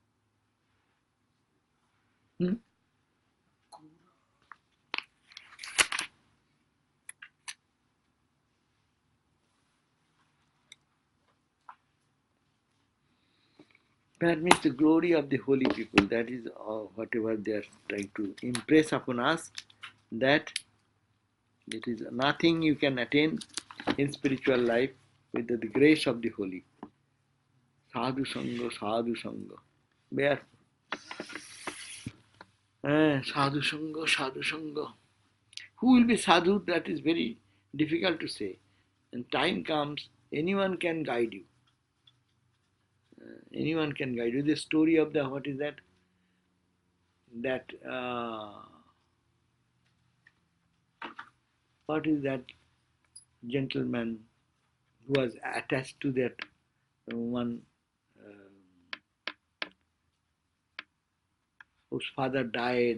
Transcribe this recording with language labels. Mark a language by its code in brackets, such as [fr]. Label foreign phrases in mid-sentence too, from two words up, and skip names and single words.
[en] That means the glory of the holy people. That is whatever they are trying to impress upon us, that it is nothing you can attain in spiritual life with the grace of the holy. [sa] Sadhu Sangha, Sadhu Sangha. [en] Where? [sa] Sadhu Sangha, Sadhu Sangha. [en] Who will be sadhu? That is very difficult to say. When time comes, anyone can guide you. Anyone can guide you. The story of the, what is that? What is that gentleman who was attached to that one whose father died?